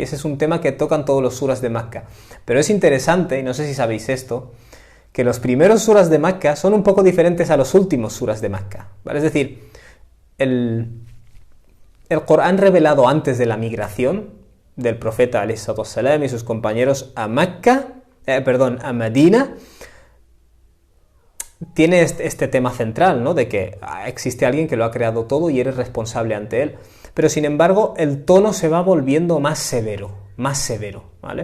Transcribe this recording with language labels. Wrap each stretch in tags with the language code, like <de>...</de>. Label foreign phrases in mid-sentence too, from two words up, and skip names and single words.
<es>Ese es un tema que tocan todos los suras de Meca. Pero es interesante, y no sé si sabéis esto, que los primeros suras de Meca son un poco diferentes a los últimos suras de Meca, ¿vale? Es decir, el Corán revelado antes de la migración del profeta</es> <ar>عليه الصلاة والسلام</ar> <es>y sus compañeros a a Medina, tiene este tema central, ¿no? De que existe alguien que lo ha creado todo y eres responsable ante él. Pero sin embargo, el tono se va volviendo más severo, ¿vale?</es>